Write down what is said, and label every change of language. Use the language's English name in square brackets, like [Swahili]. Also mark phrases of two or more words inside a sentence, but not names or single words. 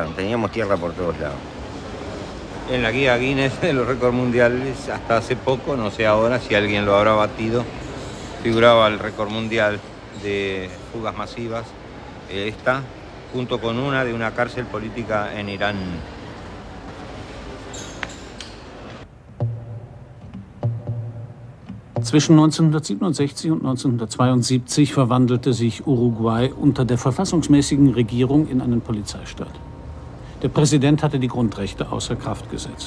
[Spanish] Teníamos tierra por todos lados. En la guía Guinness de los récords mundiales, hasta hace poco, no sé ahora si alguien lo habrá batido, figuraba el récord mundial de fugas masivas. Esta, junto con una de una cárcel política en Irán. [German] Zwischen 1967 und 1972 verwandelte sich Uruguay unter der verfassungsmäßigen Regierung in einen Polizeistaat. Der Präsident hatte die Grundrechte außer Kraft gesetzt.